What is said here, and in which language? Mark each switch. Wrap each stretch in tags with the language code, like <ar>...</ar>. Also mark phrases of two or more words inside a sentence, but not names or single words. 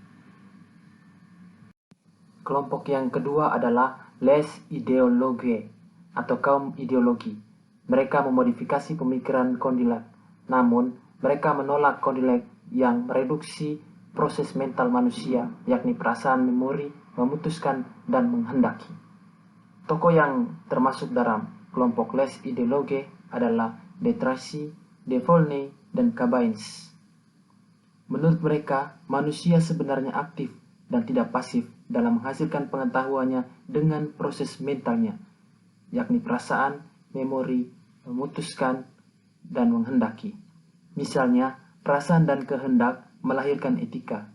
<id>Kelompok yang kedua adalah</id> <fr>les idéologues</fr> <id>atau kaum ideologi. Mereka memodifikasi pemikiran Condillac, namun mereka menolak Condillac yang mereduksi proses mental manusia, yakni perasaan, memori, memutuskan, dan menghendaki. Tokoh yang termasuk dalam kelompok</id> <fr>les idéologues</fr> <id>adalah de Tracy, de Volney, dan Cabanis. Menurut mereka, manusia sebenarnya aktif dan tidak pasif dalam menghasilkan pengetahuannya dengan proses mentalnya, yakni perasaan, memori, memutuskan, dan menghendaki. Misalnya, perasaan dan kehendak melahirkan etika.</id>